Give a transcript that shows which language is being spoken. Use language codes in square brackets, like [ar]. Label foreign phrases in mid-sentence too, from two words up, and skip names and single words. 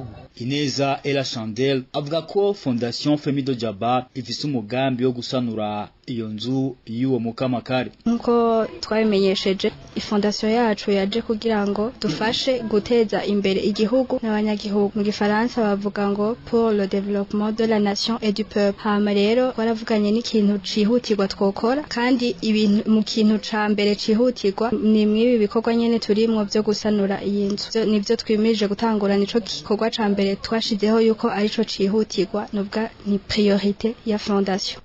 [rn] Ineza Ella Chandel avuga ko Fondation Femido Jabab ifise umugambi wo gusanura iyo nzu y'uwo mukamakare. Nko twabimenyesheje ifondation yacu yaje kugira ngo dufashe guteza imbere igihugu n'abanyagihugu. Mu Gifaransa bavuga ngo [fr] pour le développement de la nation et du peuple. [rn] Hama rero baravuganye n'ikintu cihutirwa twokora kandi ibintu mu kintu ca mbere cihutirwa ni mwibi bikorwa nyene turimwo byo gusanura iyi nzu. Nivyo twimirije gutangura nico gikorwa ca mbere twashizeho yuko arico cihutirwa nubwa ni priorité ya fondation.